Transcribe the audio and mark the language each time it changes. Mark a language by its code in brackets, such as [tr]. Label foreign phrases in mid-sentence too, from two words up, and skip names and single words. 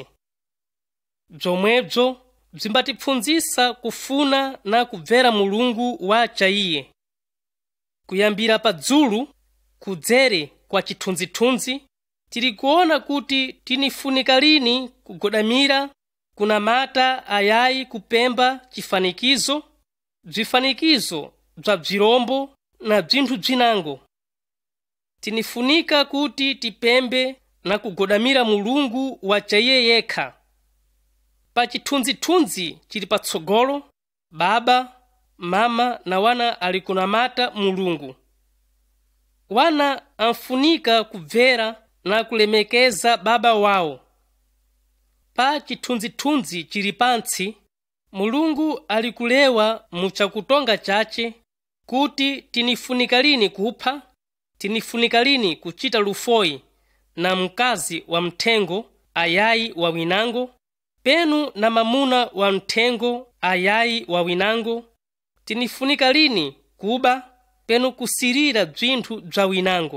[nyu] Bzomwebzo bzimbatipfunzisa kufuna na kubvera Mulungu wacha iye. Kuyambira padzulu kudzere kwa chithunzithunzi tili kuona kuti tinifunika lini kugodamira kunamata ayayi kupemba chifanikizo, bzifanikizo bza bzirombo na bzinthu bzinango. Tinifunika kuti tipembe na kugodamira Mulungu wacha iye yekha. Pa chithunzithunzi chili patsogolo, baba, mama na wana ali kunamata Mulungu. Wana anfunika kubvera na kulemekeza baba wawo. Pa chithunzithunzi chili pantsi, Mulungu ali kulewa mu chakutonga chace kuti tinifunika lini kupha, tinifunika lini kuchita lufoyi na mkazi wa mthengo ayayi wa winango, penu na mamuna wa mthengo ayayi wa winango, tinifunika lini kuba penu kusirira bzinthu bza winango.